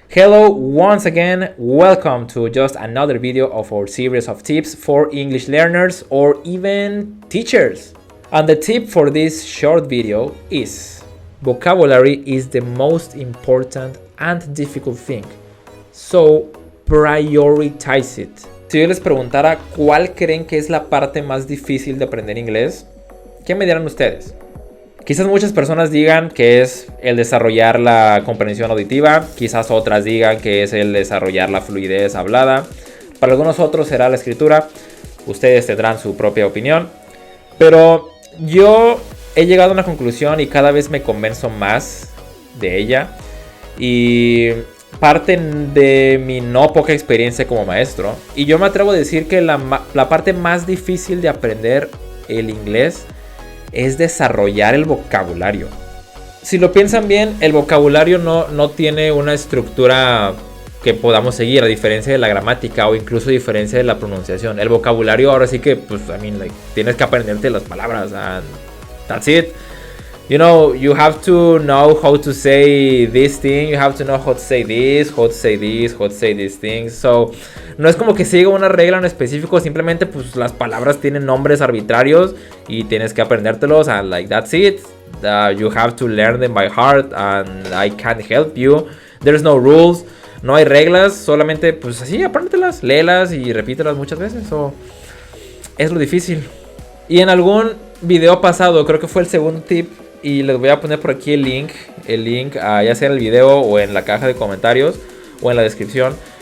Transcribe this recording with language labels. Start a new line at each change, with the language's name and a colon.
English: Hello once again, welcome to just another video of our series of tips for English learners or even teachers. And the tip for this short video is: vocabulary is the most important and difficult thing, so prioritize it.
Spanish: Si yo les preguntara cuál creen que es la parte más difícil de aprender inglés, ¿qué me dirán ustedes? Quizás muchas personas digan que es el desarrollar la comprensión auditiva, quizás otras digan que es el desarrollar la fluidez hablada, para algunos otros será la escritura, ustedes tendrán su propia opinión, pero yo he llegado a una conclusión y cada vez me convenzo más de ella, y parte de mi no poca experiencia como maestro, y yo me atrevo a decir que la parte más difícil de aprender el inglés es desarrollar el vocabulario. Si lo piensan bien, el vocabulario no tiene una estructura que podamos seguir, a diferencia de la gramática o incluso a diferencia de la pronunciación. El vocabulario ahora sí que, pues, tienes que aprenderte las palabras
English: and that's it. You know, you have to know how to say this thing, you have to know how to say this, how to say this, how to say these things.
Spanish: So, no es como que siga una regla en específico, simplemente pues las palabras tienen nombres arbitrarios y tienes que aprendértelos
English: and like that's it. You have to learn them by heart and I can't help you. There's no rules,
Spanish: no hay reglas, solamente pues así apréndetelas, léelas y repítelas muchas veces. So, es lo difícil. Y en algún video pasado, creo que fue el segundo tip, y les voy a poner por aquí el link ya sea en el video o en la caja de comentarios o en la descripción.